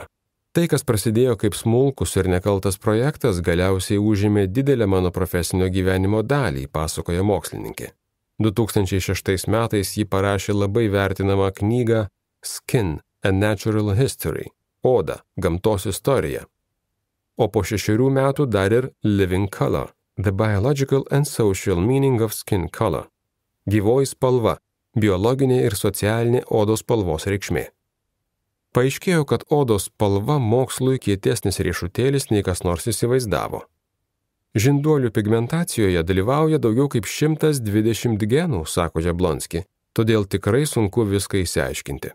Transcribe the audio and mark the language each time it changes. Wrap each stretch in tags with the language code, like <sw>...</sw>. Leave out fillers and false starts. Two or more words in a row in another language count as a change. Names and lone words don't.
<lt>Tai, kas prasidėjo kaip smulkus ir nekaltas projektas, galiausiai užėmė didelę mano profesinio gyvenimo dalį, pasakoja mokslininkė. 2006 metais ji parašė labai vertinamą knygą Skin, a Natural History – Oda, gamtos istorija. O po 6 metų dar ir Living Color – The Biological and Social Meaning of Skin Color – gyvoji spalva, biologinė ir socialinė odos spalvos reikšmė. Paaiškėjo, kad odos spalva mokslui kietesnis riešutėlis nei kas nors įsivaizdavo. Žinduolių pigmentacijoje dalyvauja daugiau kaip 120 genų, sako Jablonski, todėl tikrai sunku viską išsiaiškinti.</lt>